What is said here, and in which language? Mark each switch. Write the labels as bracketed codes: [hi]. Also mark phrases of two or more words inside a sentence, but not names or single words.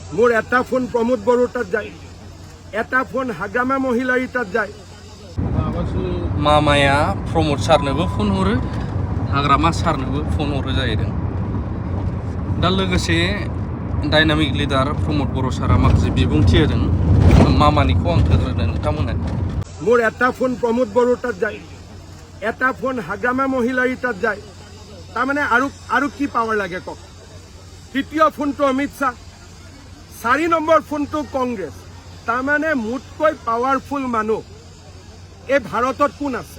[as] মোৰ এটা ফোন প্ৰমোদ বড়োৰ তাত যায়, এটা ফোন হাগ্ৰামা মহিলাৰ তাত যায়। [brx] मामाया प्रमोद सारनोबो फन हरो, हाग्रामा सारनोबो फन हरो जाहैदों। दा लोगोसे [en] dynamic leader [brx] प्रमोद बर' सारा माखासे बिबुंथि होदों, मामानिखौ आं थोद्रायनो नोंथांमोना। [as] মোৰ এটা ফোন প্ৰমোদ বড়োৰ তাত যায়, এটা ফোন হাগ্ৰামা মহিলাৰ তাত যায়। তাৰমানে আৰু কি পাৱাৰ লাগে কওক? তৃতীয় ফোনটো অমিত শ্বাহ, 4 নম্বৰ ফোনটো কংগ্ৰেছ। তাৰমানে মোতকৈ পাৱাৰফুল মানুহ এই ভাৰতত কোন আছে?